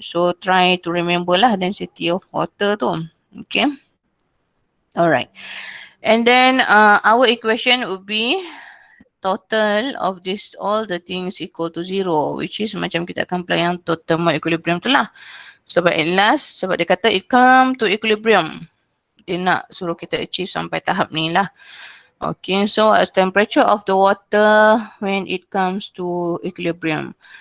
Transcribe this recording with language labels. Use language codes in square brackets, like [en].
[en] So try to remember lah density of water tu, okay. Alright. And then our equation would be total of this all the things equal to 0, which is [ms] macam kita akan apply yang total equilibrium tu lah. [en] Sebab at last, [ms] sebab dia kata [en] it come to equilibrium. [ms] Dia nak suruh kita achieve sampai tahap ni lah. [en] Okay, so as temperature of the water when it comes to equilibrium.